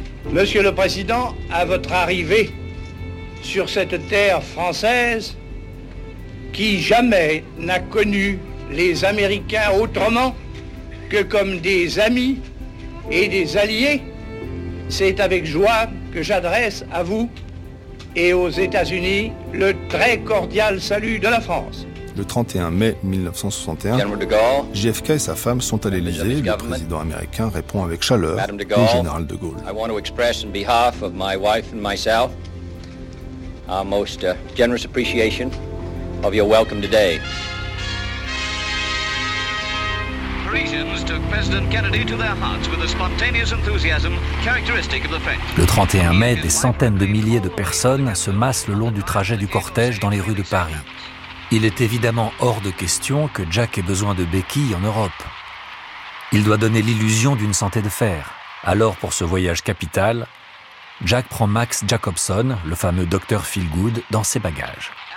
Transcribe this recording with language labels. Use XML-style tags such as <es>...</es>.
<fr>Monsieur le Président, à votre arrivée sur cette terre française qui jamais n'a connu les Américains autrement que comme des amis et des alliés, c'est avec joie que j'adresse à vous et aux États-Unis le très cordial salut de la France. Le 31 mai 1961, JFK et sa femme sont à l'Élysée. Le président américain répond avec chaleur au général de Gaulle.</fr> <en>I want to express on behalf of my wife and myself our most generous appreciation of your welcome today. Parisians took President Kennedy to their hearts with a spontaneous enthusiasm characteristic of the French.</en> <fr>Le 31 mai, des centaines de milliers de personnes se massent le long du trajet du cortège dans les rues de Paris. Il est évidemment hors de question que Jack ait besoin de béquilles en Europe. Il doit donner l'illusion d'une santé de fer. Alors, pour ce voyage capital, Jack prend Max Jacobson, le fameux docteur Feelgood, dans ses bagages.</fr>